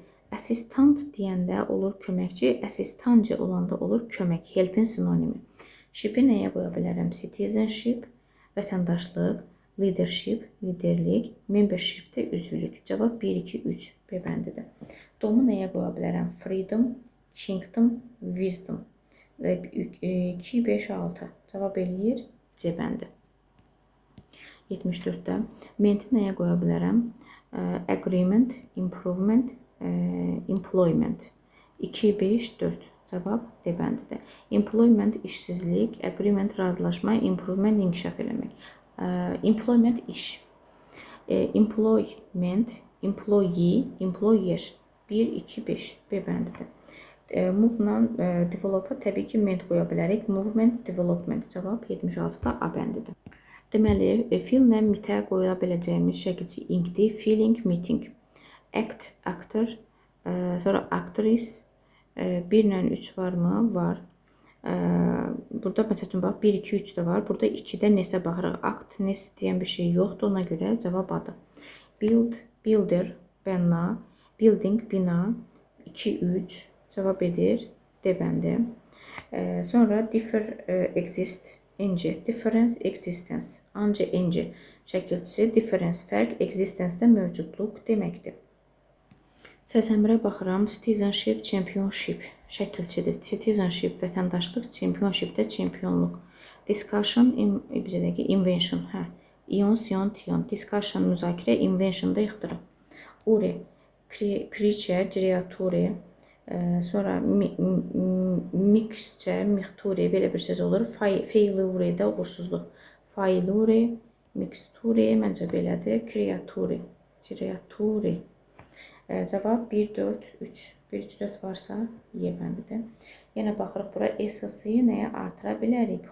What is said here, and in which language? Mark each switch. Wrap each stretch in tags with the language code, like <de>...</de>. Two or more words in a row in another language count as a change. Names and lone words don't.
<az>Assistant deyəndə olur köməkçi, assistancı olanda olur kömək, helpin sinonimi. Ship-i nəyə qoya bilərəm? Citizenship, vətəndaşlıq, leadership, liderlik, membership də üzvlük. Cavab 1-2-3 B bəndidir. Domu nəyə qoya bilərəm?</az> <en>Freedom, kingdom, wisdom.</en> <az>2-5-6. Cavab eləyir C bəndi. 74-də menti nəyə qoya bilərəm?</az> <en>Agreement, improvement, employment.</en> <az>2-5-4. Cavab D bəndidir. Employment işsizlik, agreement razılaşma, improvement inkişaf eləmək. Employment iş.</az> <en>Employment, employee, employer.</en> <az>1-2-5 B bəndidir. Move-la develop-a təbii ki, ment qoya bilərik.</az> <en>Movement, development.</en> <az>Cavab 76-da A bəndidir. Deməli, feellə mitə qoya biləcəyimiz şəkilçi inkdir.</az> <en>Feeling, meeting. Act, actor.</en> <az>Sonra actress. 1-lə 3 varmı? Var. Burada məsəl üçün, bax, 1-2-3 də var. Burada 2-də nesə baxırıq. Act, nes deyən bir şey yoxdur. Ona görə cavab A-dır.</az> <en>Build, builder,</en> <az>bina. Building, bina. 2-3 cavab edir. D bəndi. Sonra</az> <en>differ, exist. NG, difference, existence.</en> <az>Ancaq NG şəkilçisi difference, fərq, existence-də mövcudluq deməkdir. 81-ə baxıram.</az> <en>Citizenship, championship</en> <az>şəkilçidir. Citizenship, vətəndaşlıq, championship-də çempionluq.</az> <en>Discussion, invention. İon, sion, tion.</en> <az>Discussion, müzakirə, invention-da ixtira.</az> <en>Uri, creature, creature.</en> <az>Sonra</az> <en>mixture, mixture,</en> <az>belə bir söz olur. Failure də uğursuzluq.</az> <en>Failure, mixture,</en> <az>məncə belədir.</az> <en>Creature, creature.</en> <az>Cavab 1-4-3. 1-3-4 varsa Y bəndidir. Yenə baxırıq bura S-i nəyə artıra bilərik?</az>